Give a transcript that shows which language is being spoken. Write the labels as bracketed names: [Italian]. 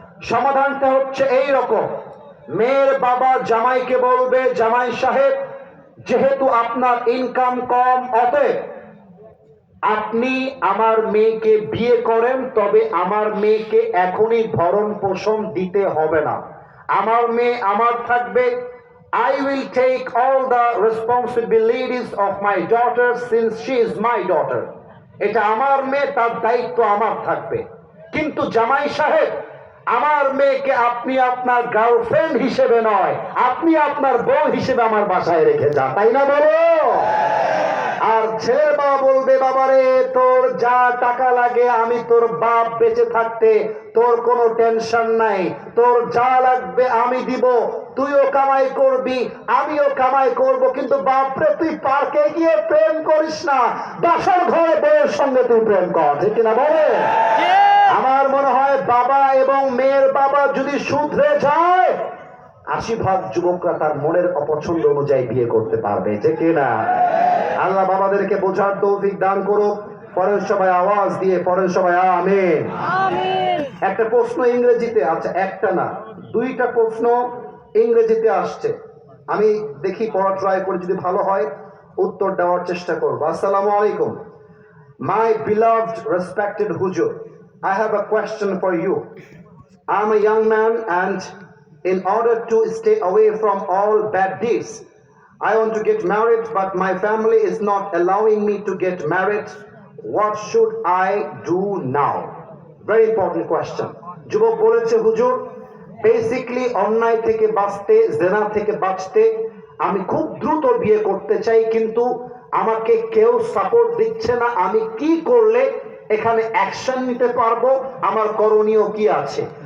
[Bangla] সমাধানটা হচ্ছে এই রকম, মেয়ের বাবা জামাইকে বলবে, জামাই সাহেব, যেহেতু আপনার ইনকাম কম, অতএব আপনি আমার মেয়েকে বিয়ে করেন, তবে আমার মেয়েকে এখনই ভরণ পোষণ দিতে হবে না। আমার মেয়ে আমার থাকবে। [English] I will take all the responsibilities of my daughter since she is my daughter. [Bangla] এটা আমার মেয়ে, তার দায়িত্ব আমার থাকবে। কিন্তু জামাই সাহেব, আমার মেয়েকে আপনি আপনার গার্লফ্রেন্ড হিসেবে নয়, আপনি আপনার বউ হিসেবে আমার বাসায় রেখে যান, তাই না বলো? আর ছেলের বাবা বলবে, বাবারে তোর যা টাকা লাগে আমি তোর বাপ বেঁচে থাকতে, তোর কোনো টেনশন নাই, তোর যা লাগবে আমি দিব, তুইও কামাই করবি আমিও কামাই করব, কিন্তু বাপরে তুই পার্কে গিয়ে প্রেম করিস না, বাসার ঘরে বউয়ের সঙ্গে তুই প্রেম কর, ঠিক কিনা বলে? আমার মনে হয় বাবা এবং মেয়ের বাবা যদি শুধরে যায়, 80% যুবকরা তার মনের অপছন্দ অনুযায়ী বিয়ে করতে পারবে, ঠিক কিনা? আল্লাহ বাবাদেরকে বোঝার তৌফিক দান করুক। পরের সবাই আওয়াজ দিয়ে পরের সবাই আমিন। একটা প্রশ্ন ইংরেজিতে, আচ্ছা একটা না 2টা প্রশ্ন ইংরেজিতে আসছে, আমি দেখি পড়া ট্রাই করে, যদি ভালো হয় উত্তর দেওয়ার চেষ্টা করব। আসসালামু আলাইকুম। [English] My beloved respected Hujur, I have a question for you. I'm a young man, and in order to stay away from all bad deeds, I want to get married, but my family is not allowing me to get married. What should I do now? Very important question. [Bangla] যুবক বলেছে, হুজুর, basically অন্যায় থেকে বাঁচতে, জেনা থেকে বাঁচতে আমি খুব দ্রুত বিয়ে করতে চাই, কিন্তু আমাকে কেউ সাপোর্ট দিচ্ছে না। আমি কি করলে এখানে অ্যাকশন নিতে পারবো? আমার করণীয় কি আছে?